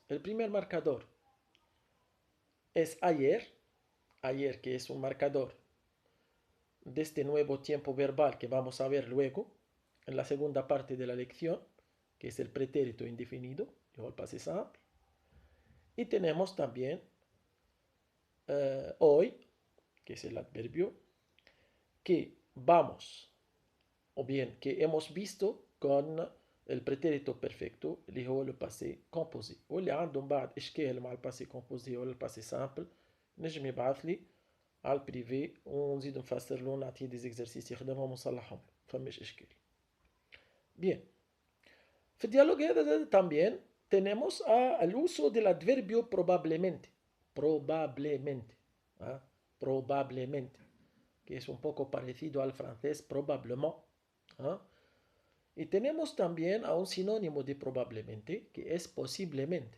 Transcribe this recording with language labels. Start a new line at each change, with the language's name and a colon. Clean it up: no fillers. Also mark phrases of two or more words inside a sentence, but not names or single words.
Spanish: El primer marcador es ayer, ayer que es un marcador de este nuevo tiempo verbal que vamos a ver luego en la segunda parte de la lección, que es el pretérito indefinido, o el
French: passé simple.
Spanish: Y tenemos también hoy, que es el adverbio, que vamos, o bien que hemos visto con el pretérito perfecto
Arabic: اللي هو
French: le passé composé.
Arabic: واللي عندهم بعد إشكال مع
French: passé composé
Arabic: ولا
French: passé simple
Arabic: نجم يبعث لي على البريفي ونزيد نفسر له ونعطيه
French: des exercices
Arabic: يخدمهم ونصلحهم فماش إشكال.
Spanish: Bien.
Arabic: في الديالوج هذا
Spanish: también tenemos el uso del adverbio probablemente. Probablemente. ¿Ah? Probablemente. Que es un poco parecido al francés probablement. ¿Ah? Y tenemos también a un sinónimo de probablemente, que es posiblemente.